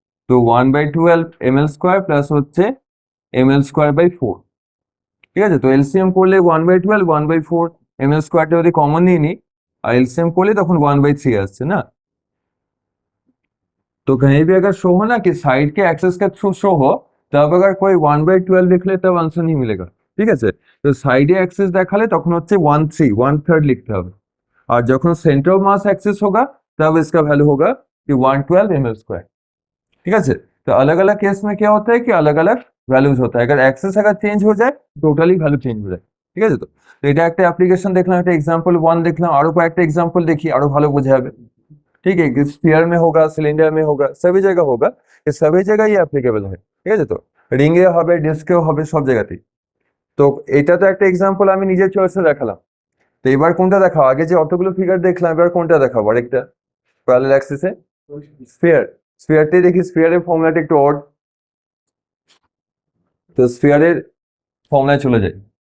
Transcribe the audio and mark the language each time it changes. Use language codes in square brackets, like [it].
[bn] তো 1/12 ml² plus হচ্ছে ml²/4, ঠিক আছে। তো এলসিএম করলে 1/12 1/4 ml² যদি কমন নিয়ে নি और एलसीएम করলে तখন 1/3 আসছে না। [hi] तो कहीं भी अगर शो हो ना कि साइड के एक्सेस के थ्रू शो हो, तब अगर कोई 1/12 लिख ले तब आंसर नहीं मिलेगा, [bn] ঠিক আছে। তো সাইডে एक्सेस দেখালে তখন হচ্ছে 1/3 1/3 लिखते হবে। [hi] और যখন सेंटर ऑफ मास एक्सेस होगा तब इसका वैल्यू होगा कि 112 ml², ঠিক আছে। तो अलग अलग केस में क्या होता है कि अलग अलग वैल्यूज होता है, अगर एक्सेस अगर चेंज हो जाए [bn] টোটালি ভ্যালু চেঞ্জ হয়ে যায়, ঠিক আছে। তো এটা একটা অ্যাপ্লিকেশন দেখলাম, একটা एग्जांपल 1 দেখলাম, আরো কয়েকটা एग्जांपल देखी আরো ভালো বোঝা যাবে, ठीक है। [hi] कि स्फीयर में होगा, सिलेंडर में होगा, सभी जगह होगा, ये सभी जगह ये [bn] অ্যাপ্লিকেবল হয়, ঠিক আছে। তো রিং এ হবে, ডিস্কেও হবে, সব জায়গাতেই। তো এটা তো একটা एग्जांपल আমি নিজের চয়েসে দেখালাম। তো এবার কোনটা দেখাও, আগে যে অতগুলো ফিগার দেখলাম এবার কোনটা দেখাবো আরেকটা প্যারালাল অ্যাক্সিসে? স্ফিয়ার। স্ফিয়ারটাই দেখি, স্ফিয়ারের ফর্মুলাটা একটু অড, [hi] तो स्फीयर फॉर्मूला चले जाए।